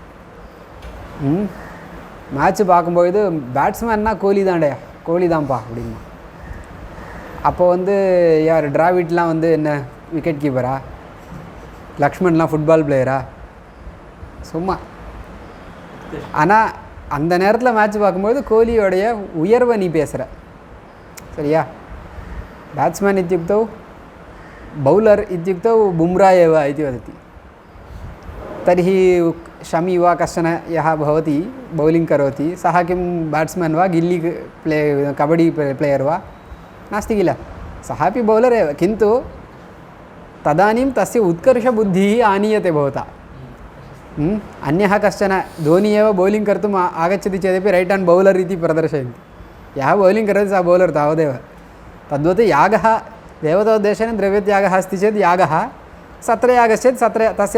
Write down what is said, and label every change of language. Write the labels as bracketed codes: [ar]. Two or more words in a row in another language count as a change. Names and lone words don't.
[ta] மேட்ச்சு பார்க்கும்பொழுது பேட்ஸ்மேன்னா கோலி தான்டையா கோலி தான்ப்பா அப்படின்னா அப்போ வந்து யார் டிராவிட்லாம் வந்து என்ன விக்கெட் கீப்பரா லக்ஷ்மண்லாம் ஃபுட்பால் பிளேயரா சும்மா ஆனால் அந்த நேரத்தில் மேட்ச் பார்க்கும்போது கோலியோடைய உயர்வை நீ பேசுகிற சரியா [sa] बैट्स्मैन् इत्युक्तौ बौलर् इत्युक्तौ बुम्रा एव इति वदति तर्हि शमी वा कश्चन यः भवति बौलिङ्ग् करोति सः किं बैट्स्मैन् वा गिल्ली कबड्डी प्लेयर् वा नास्ति किल सः अपि बौलर् एव किन्तु तदानीं तस्य उत्कर्षबुद्धिः आनीयते भवता अन्यः कश्चन धोनी एव बौलिङ्ग् कर्तुम् आगच्छति चेदपि [en] right hand bowler [sa] इति प्रदर्शयन्ति यः बौलिङ्ग् करोति सः बौलर् तावदेव तद्वत् यागः देवतोद्देशेन द्रव्यत्यागः अस्ति चेत् यागः सत्रयागश्चेत् तस्य